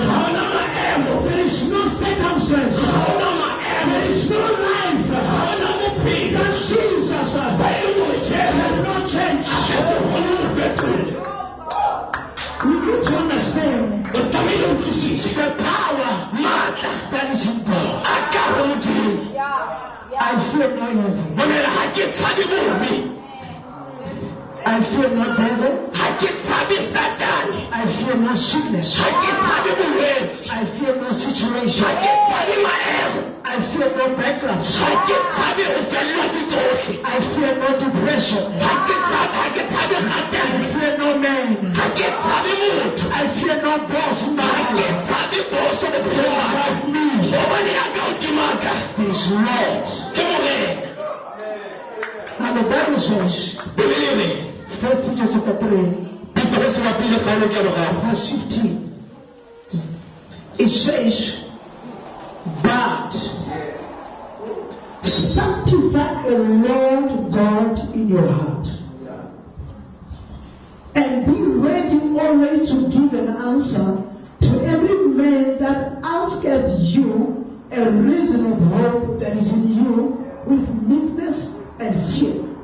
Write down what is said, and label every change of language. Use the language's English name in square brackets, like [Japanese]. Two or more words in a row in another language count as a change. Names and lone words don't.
[English] There is no circumstance. There is no life that Jesus cannot change. We need to understand the power fear no evil. [Southern Sotho] Mamela ha ke tshabe bobe. [English] I fear no devil. [Southern Sotho] Ha ke tshabe Satane. [English] I fear no sickness. [Southern Sotho] Ha ke tshabe bolwetse. [English] I fear no situation. [Southern Sotho] Ha ke tshabe maemo. [English] I fear no bankruptcy. [Southern Sotho] Ha ke tshabe ho fellwa ke tsohle. [English] I fear no depression. [Southern Sotho] Ha ke tshabe [English] I [Southern Sotho] kgatelo. [English] fear no man. [Southern Sotho] Ha ke tshabe motho. [English] I fear no boss in my [Southern Sotho] Ha ke [English] life. [Southern Sotho] tshabe boso bophelong ba ka. [English] Above me [Southern Sotho] Hobane ya ka hodima ka [English] is Lord. [Southern Sotho] ke Morena. [English] Now the Bible says, [Southern Sotho] Bibele e re, [English] 1 Peter chapter 3, [Southern Sotho] Petrus wa pele kgaolo ke re ga [English] verse 15. It says, but sanctify the Lord God in your heart, and be ready always to give an answer to every man that asketh you a reason of hope that is in you with meekness and fear.